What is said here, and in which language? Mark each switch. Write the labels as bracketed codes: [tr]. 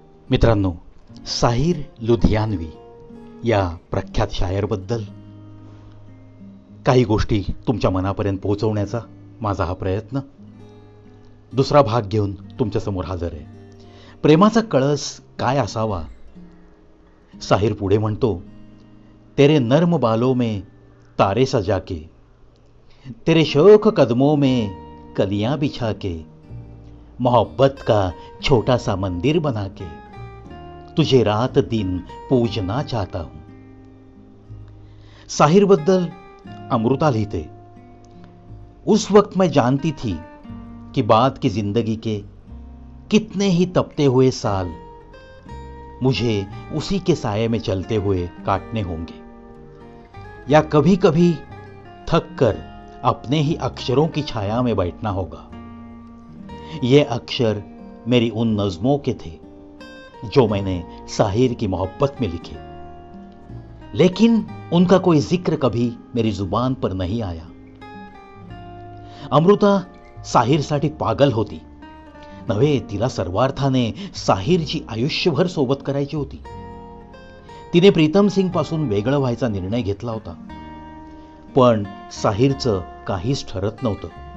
[mr] मित्रांनो, साहिर लुधियानवी या प्रख्यात शायरबद्दल काही गोष्टी तुमच्या मनापर्यंत पोहोचवण्याचा माझा हा प्रयत्न दुसरा भाग घेऊन तुमच्यासमोर हजर आहे. प्रेमाचा कळस काय असावा? साहिर पुढे म्हणतो, [hi] तेरे नर्म बालों में तारे सजा के, तेरे शौक कदमों में कलियां बिछा के, मोहब्बत का छोटा सा मंदिर बना के, तुझे रात दिन पूजना चाहता हूं. [mr] साहिर बद्दल [hi] अमृता लिखते, उस वक्त मैं जानती थी कि बाद की जिंदगी के कितने ही तपते हुए साल मुझे उसी के साये में चलते हुए काटने होंगे, या कभी कभी थक कर अपने ही अक्षरों की छाया में बैठना होगा. ये अक्षर मेरी उन नज़्मों के थे जो मैंने साहिर की मोहब्बत में लिखे, लेकिन उनका कोई जिक्र कभी मेरी जुबान पर नहीं आया. [mr] अमृता साहिरसाठी पागल होती नव्हे, तिला सर्वार्थाने साहिरची आयुष्यभर सोबत करायची होती. तिने प्रीतम सिंग पासून वेगळं व्हायचा निर्णय घेतला होता, पण साहिरचं काहीच ठरत नव्हतं.